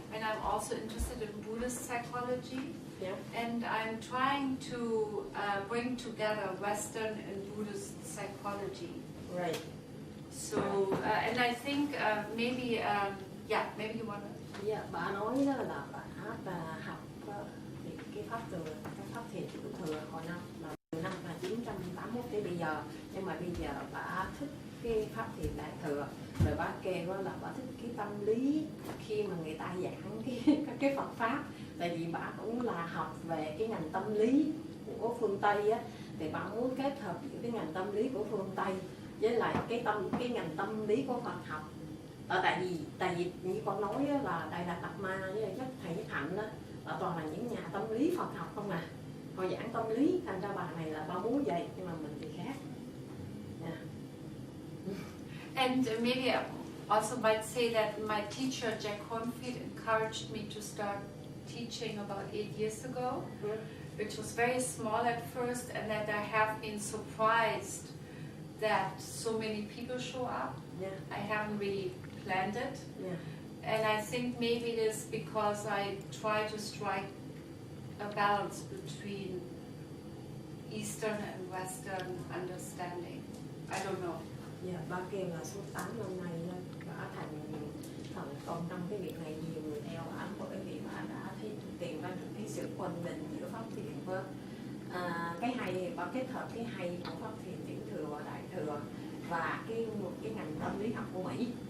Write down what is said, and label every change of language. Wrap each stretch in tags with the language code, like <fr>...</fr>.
<en>And I'm also interested in Buddhist psychology. And I'm trying to bring together Western and Buddhist psychology. Right. So, and I think maybe you want to...</en> <vi>Bà nói đó là bà học cái pháp thiền Tiểu Thừa hồi năm 1981 tới bây giờ, nhưng mà bây giờ bà thích cái pháp thiền Đại Thừa, rồi bà kêu là bà thích cái tâm lý khi mà người ta giảng cái Phật pháp, tại vì bà cũng là học về cái ngành tâm lý của phương Tây á, thì bà muốn kết hợp giữa cái ngành tâm lý của phương Tây với lại cái ngành tâm lý của Phật học. Tại vì như con nói á, là Đại Đạt Đạt Ma với thầy Nhất Hạnh đó là toàn là những nhà tâm lý Phật học không à, họ giảng tâm lý, thành ra bà này là bà muốn vậy, nhưng mà mình thì khác.</vi> <en>And maybe I also might say that my teacher Jack Hornfield encouraged me to start teaching about 8 years ago, which was very small at first, and that I have been surprised that so many people show up. I haven't really planned it. And I think maybe it is because I try to strike a balance between Eastern and Western understanding. I don't know.</en> <vi>Bà kêu là suốt 8 năm nay bà thành công trong cái việc này, nhiều người theo bà bởi vì bà đã tìm ra được cái sự quân bình giữa pháp thiền với cái hay, bà kết hợp cái hay của pháp thiền Tiểu Thừa và Đại Thừa và cái ngành tâm lý học của Mỹ.</vi>